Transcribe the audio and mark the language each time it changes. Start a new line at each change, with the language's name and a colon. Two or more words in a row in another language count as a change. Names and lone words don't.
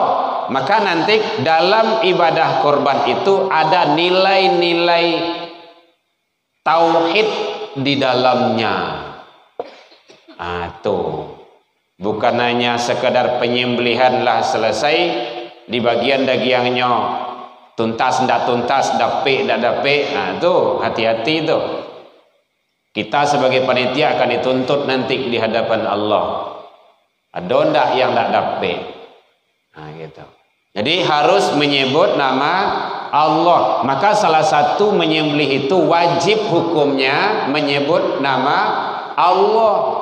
Indonesian: Maka nanti dalam ibadah kurban itu ada nilai-nilai tauhid di dalamnya. Tuh. Bukan hanya sekedar penyembelihanlah selesai, di bagian dagingnya
Minangkabau: tuntas ndak tuntas, dapik ndak dapik.
Indonesian: Tuh hati-hati tuh. Kita sebagai panitia akan dituntut nanti di hadapan Allah.
Minangkabau: Ada ndak yang ndak dapik?
Indonesian: Gitu. Jadi harus menyebut nama Allah. Maka salah satu menyembelih itu wajib hukumnya menyebut nama Allah.